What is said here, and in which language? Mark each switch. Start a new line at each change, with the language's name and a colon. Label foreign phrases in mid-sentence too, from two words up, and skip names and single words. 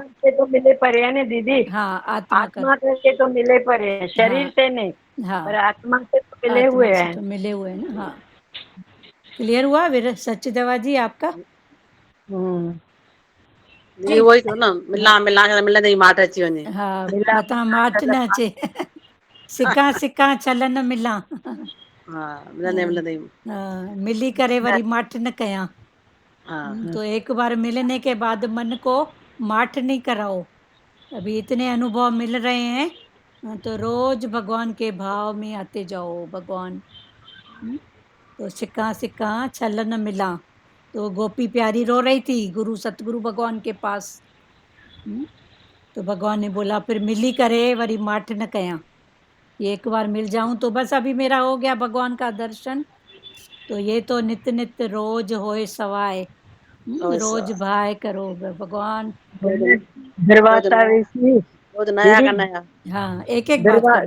Hindi: करके तो मिले पड़े हैं ना दीदी, हाँ, आत्मा कर, आत्मा करके तो मिले पड़े हैं, शरीर हाँ से नहीं, हाँ, पर आत्मा से तो मिले आत्मा हुए से हैं। तो मिले हुए हैं ना। हाँ, क्लियर हुआ विरह सच्चिदेवा जी आपका? ये वही तो ना, मिला मिला मिला नहीं
Sindhi: माट अची वञे।
Hindi: हाँ, मिला
Sindhi: मता माठ न अचे। सिका सिका छलन मिला। हाँ, मिलंदे मिलंदे हाँ, मिली करे वरी माठ न कयां। हाँ
Hindi: तो एक बार मिलने के बाद मन को माठ नहीं कराओ। अभी इतने अनुभव मिल रहे हैं, तो रोज भगवान के भाव में आते जाओ। भगवान, तो
Sindhi: सिक्का सिक्का छलन मिला।
Hindi: तो गोपी प्यारी रो रही थी गुरु सतगुरु भगवान के पास। तो भगवान ने बोला फिर
Sindhi: मिली करे वरी माठ न कयां।
Hindi: ये एक बार मिल जाऊं तो बस अभी मेरा हो गया भगवान का दर्शन। तो ये तो नित्य नित्य रोज होए सवाए, रोज भाय करो भगवान। दुर्वासा ऋषि, रोज नया दीदी का नया। हाँ, एक एक बात करो।